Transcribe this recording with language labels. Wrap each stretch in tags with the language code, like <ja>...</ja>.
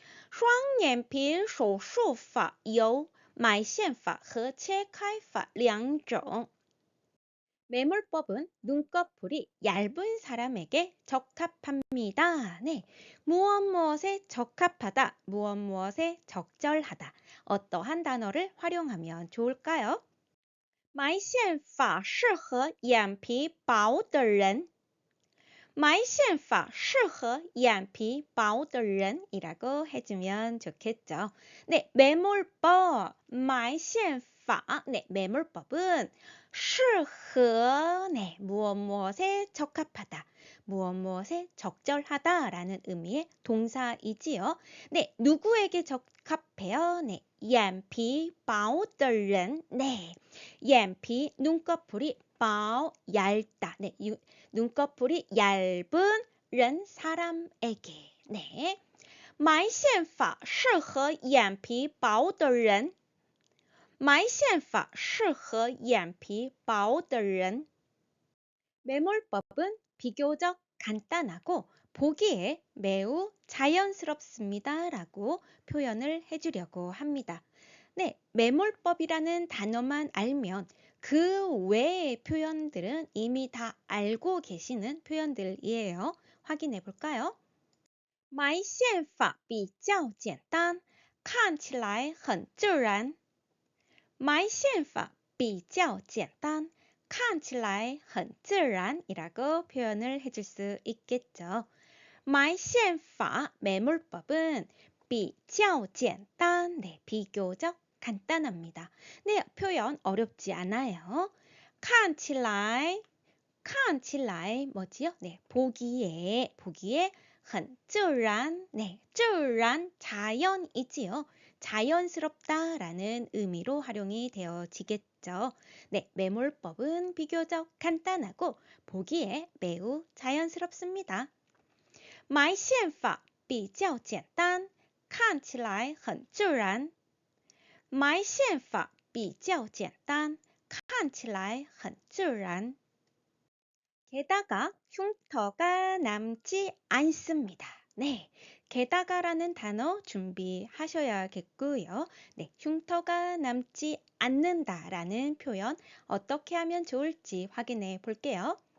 <zh>双眼皮手术法有埋线法和切开法两种。</zh> <ko>매몰법은 눈꺼풀이 얇은 사람에게 적합합니다. 네, 무엇무엇에 적합하다, 무엇무엇에 적절하다. 어떠한 단어를 활용하면 좋을까요?</ko> <zh>埋线法适合眼皮薄的人。埋线法适合眼皮薄的人이라고</zh> <ko>해주면 좋겠죠. 네, 매몰법, 埋线法. 네, 매몰법은 适合, 네, 무엇무엇에 적합하다, 무엇무엇에 적절하다라는 의미의 동사이지요. 네, 누구에게 적합해요? 네,</ko> <zh>眼皮薄的人.</zh> <ko>네, 眼皮 눈꺼풀이 薄 얇다. 네, 눈꺼풀이 얇은 ren 사람에게.</ko> <zh>네, 埋线法适合眼皮薄的人。埋线法适合眼皮薄的人。</zh> <ko>매몰법은 비교적 간단하고 보기에 매우 자연스럽습니다 라고 표현을 해주려고 합니다. 네, 매몰법이라는 단어만 알면 그 외의 표현들은 이미 다 알고 계시는 표현들이에요. 확인해 볼까요?</ko> <zh>埋线法比较简单，看起来很自然。埋线法比较简单，看起来很自然이라고</zh> <ko>표현을 해줄 수 있겠죠. 埋线法 매몰법은</ko> <zh>比较简单,</zh> <ko>네, 비교적 간단합니다. 네, 표현 어렵지 않아요. 看起来뭐지요? 네, 보기에</ko> <zh>很自然,</zh> <ko>네, 自然 자연이지요. 자연스럽다라는 의미로 활용이 되어지겠죠. 네, 매몰법은 비교적 간단하고 보기에 매우 자연스럽습니다.</ko> <zh>埋线法比较简单，看起来很自然。埋线法比较简单，看起来很自然。</zh> <ko>게다가 흉터가 남지 않습니다. 네, 게다가라는 단어 준비하셔야겠고요. 네, 흉터가 남지 않는다라는 표현 어떻게 하면 좋을지 확인해 볼게요.</ko>